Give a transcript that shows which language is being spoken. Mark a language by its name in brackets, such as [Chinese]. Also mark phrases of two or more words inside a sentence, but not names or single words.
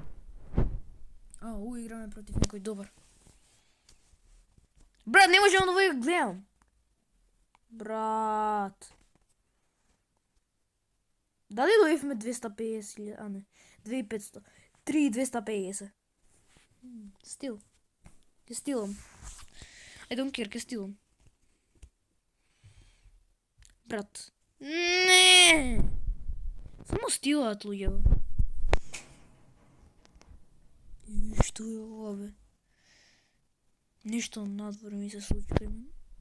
[Macedonian] Играме против некој добар. Брат, не можам да го гледам. Брат. Дали дојдовме 250.000? Не. 2500. 3250. Стил. Ке стилам. [English] I don't care, [Macedonian] ке стилам. Брат. Не! Само стилаат луѓе. Што е ова бе? Нешто надвор ми се случи кај мене.